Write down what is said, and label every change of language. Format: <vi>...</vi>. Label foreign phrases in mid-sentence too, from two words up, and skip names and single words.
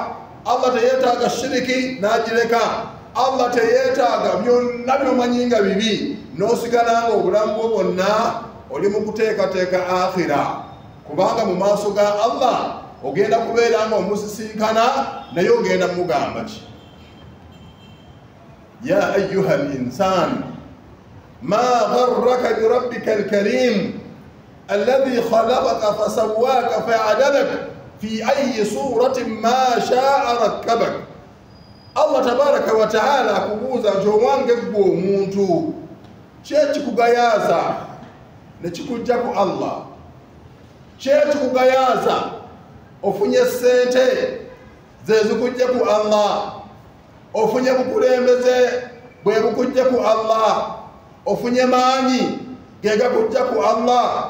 <lg>Allah teyetaaga shiriki n'agireka. Allah teyetaaga byonna by'omanyi nga bibi n'osigala nga obulamu bwo bwonna oli mu kuteekateeka akhira, kubanga mu maaso ga Allah ogenda kubeera nga omusisinkana naye ogenda mugamba ki?</lg> <ar>يا أيها الإنسان ما غرك بربك الكريم الذي خلقك فسواك فعدلك في أي صورة ما شاء ركبك.</ar> <lg>Allah</lg> <ar>تبارك وتعالى</ar> <lg>akubuuza nti owange gwe omuntu kyekikugayaza ne kikujja ku Allah, kyekikugayaza ofunye sente zezikujje ku Allah, ofunye bukulembeze bwe bukujje ku Allah, ofunye maanyi gegakujja ku Allah.</lg>